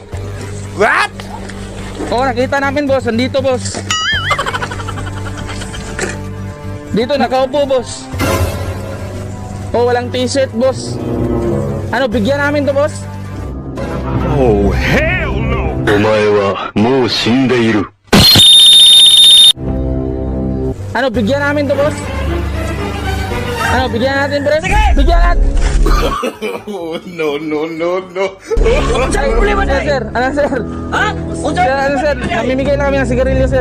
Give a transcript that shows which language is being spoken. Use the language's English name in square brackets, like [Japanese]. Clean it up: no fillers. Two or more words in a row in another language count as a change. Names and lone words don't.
[English] What? [Filipino] Oh, nakita namin, boss. Andito, boss. Dito, nakaupo, boss. Oh, walang t-shirt, boss. Ano, bigyan namin to, boss? [English] Oh, hell no! [Japanese] お前はもう死んでいる。 [Filipino] Ano, bigyan namin to, boss? Ano, bigyan natin, pre? Bigyan natin! [English] No, no, no, no. [Filipino] Ay, problema na, sir. Ano, sir? Ha? Unsa Sir, ano, sir? Namimigay na kami ng sigarilyo, sir.